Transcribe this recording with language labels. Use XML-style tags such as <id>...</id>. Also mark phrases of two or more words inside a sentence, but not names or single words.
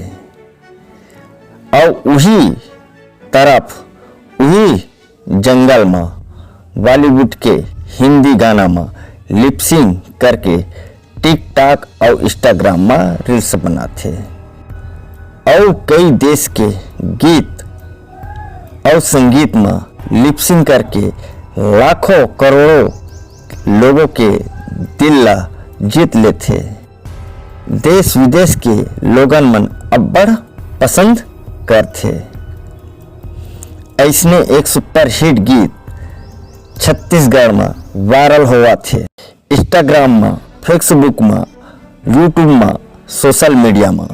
<hne>और उही तरफ, उही जंगल में बॉलीवुड के हिंदी गाना में लिपसिंग करके टिकटॉक और इंस्टाग्राम में रील्स बनाते और कई देश के गीत और संगीत में लिपसिंग करके लाखों करोड़ों लोगों के दिल ला जीत लेते। देश विदेश के लोगन मन अब्बड़ पसंद करते। ऐसने एक सुपर हिट गीत छत्तीसगढ़ में वायरल हुआ थे। इंस्टाग्राम में, फेसबुक में, यूट्यूब में,</hne> <en>social media</en> <hne>में।</hne>